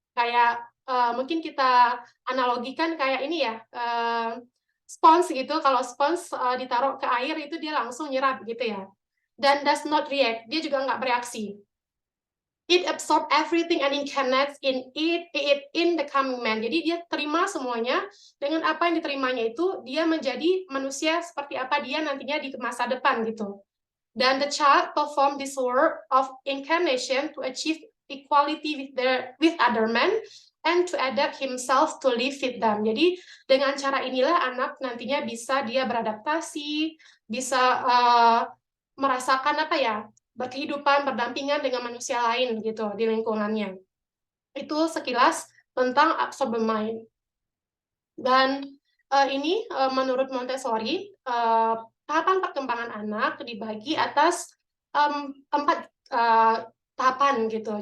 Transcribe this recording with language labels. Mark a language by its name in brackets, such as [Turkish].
[Indonesian] Kayak mungkin kita analogikan kayak ini ya, spons gitu. Kalau spons ditaruh ke air itu dia langsung nyerap gitu ya. Dan [English] does not react, [Indonesian] dia juga nggak bereaksi. [English] It absorb everything and incarnates in it in the coming man. [Indonesian] Jadi dia terima semuanya, dengan apa yang diterimanya itu dia menjadi manusia seperti apa dia nantinya di masa depan gitu. Dan [English] the child perform this work of incarnation to achieve equality with other men and to adapt himself to live with them. [Indonesian] Jadi dengan cara inilah anak nantinya bisa dia beradaptasi, bisa merasakan apa ya, berkehidupan berdampingan dengan manusia lain gitu di lingkungannya. Itu sekilas tentang absorbent mind. Dan ini menurut Montessori tahapan perkembangan anak dibagi atas 4 tahapan gitu.